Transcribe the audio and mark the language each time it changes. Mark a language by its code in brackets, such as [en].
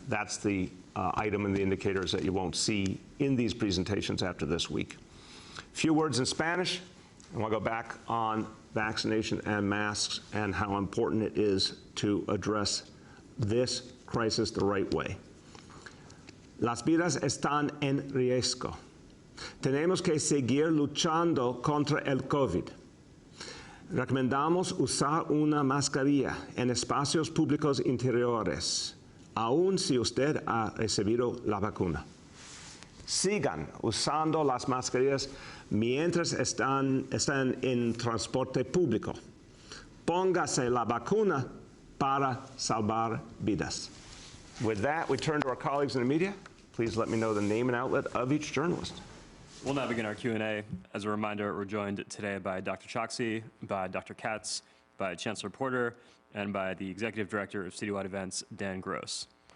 [en] That's the item in the indicators that you won't see in these presentations after this week. Few words in Spanish, and we'll go back on vaccination and masks and how important it is to address this crisis the right way. [es] Las vidas están en riesgo. Tenemos que seguir luchando contra el COVID. Recomendamos usar una mascarilla en espacios públicos interiores, aun si usted ha recibido la vacuna. Sigan usando las mascarillas mientras están en transporte público. Póngase la vacuna para salvar vidas. [en] With that, we turn to our colleagues in the media. Please let me know the name and outlet of each journalist. We'll now begin our Q&A. As a reminder, we're joined today by Dr. Choksi, by Dr. Katz, by Chancellor Porter, and by the Executive Director of Citywide Events, Dan Gross.